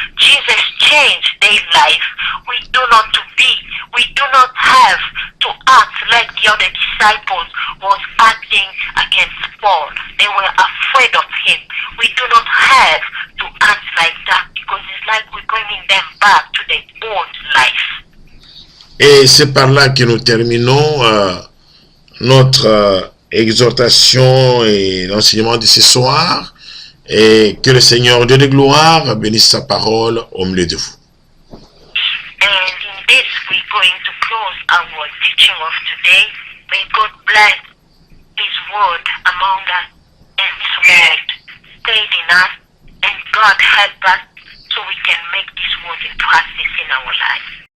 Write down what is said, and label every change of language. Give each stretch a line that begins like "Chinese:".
English: Jesus changed their life. We do not have to act like the other disciples was acting against Paul. They were afraid of him. We do not have to act like that, because it's like we're bringing them back to their old life.
French: Et c'est par là que nous terminons notre exhortation et l'enseignement de ce soir. Et que le Seigneur Dieu de gloire bénisse sa parole au milieu de vous.
English: And in this, we're going to close our teaching of today. May God bless His word among us, and His word stayed in us, and God help us so we can make this word in practice in our lives.